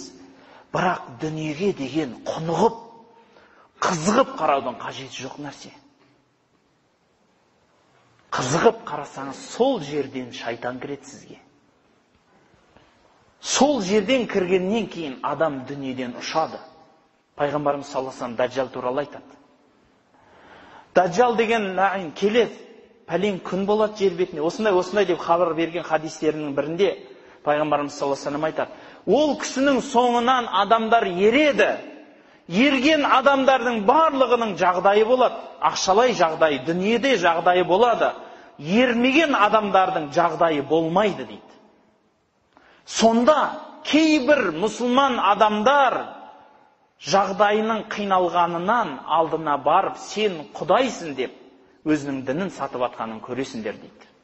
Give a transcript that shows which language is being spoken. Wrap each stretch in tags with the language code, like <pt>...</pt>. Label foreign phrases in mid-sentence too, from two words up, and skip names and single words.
<kk>Бірақ дүниеге деген құнығып, қызығып қараудың қажеті жоқ нәрсе. Қызығып қарасаңыз, сол жерден шайтан кіреді сізге. Сол жерден кіргеннен кейін адам дүниеден ұшады. Пайғамбарымыз</kk> <ar>صلى الله عليه وسلم</ar> <kk>Даджал туралы айтады. Даджал деген лаин келеді, пәлен күн болады жер бетіне. Осындай деп хабар берген хадистерінің бірінде Пайғамбарымыз</kk> <ar>صلى الله عليه وسلم</ar> <kk>айтады. Ол кісінің соңынан адамдар ереді. Ерген адамдардың барлығының жағдайы болады. Ақшалай жағдайы, дүниеде жағдайы болады. Ермеген адамдардың жағдайы болмайды дейді. Сонда кейбір мұсылман адамдар жағдайының қиналғанынан алдына барып, сен құдайсың деп, өзінің дінін сатып атқанын көресіңдер дейді.</kk>